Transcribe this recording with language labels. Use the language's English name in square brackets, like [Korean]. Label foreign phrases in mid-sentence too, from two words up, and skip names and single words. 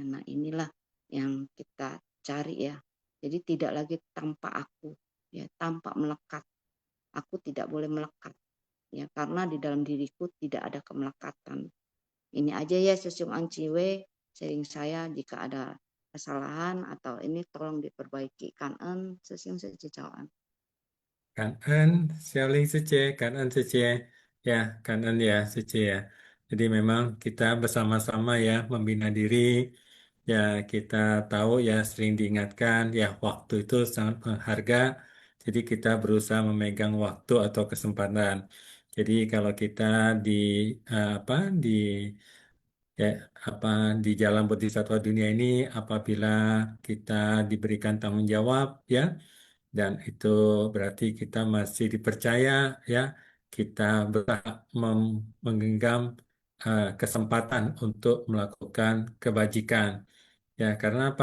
[Indonesian] Nah, inilah yang kita cari ya. Jadi tidak lagi tanpa aku ya, tanpa melekat. Aku tidak boleh melekat ya, karena di dalam diriku tidak ada kemelekatan. Ini aja ya Sesiung Anciwe, sharing saya. Jika ada kesalahan atau ini tolong diperbaiki. Kanen Sesiung Sejauhan. [Vietnamese] Cảm ơn Xiao Linh sư chị, cảm ơn sư chị. Ya, cảm ơn ya sư chị ya. [Indonesian] Jadi memang kita bersama-sama ya membina diri. Ya, kita tahu ya sering diingatkan ya waktu itu sangat berharga. Jadi kita berusaha memegang waktu atau kesempatan. Jadi kalau kita di apa di ya apa di jalan bodhisattva dunia ini apabila kita diberikan tanggung jawab ya dan itu berarti kita masih dipercaya ya kita berusaha menggenggam kesempatan untuk melakukan kebajikan ya karena apa?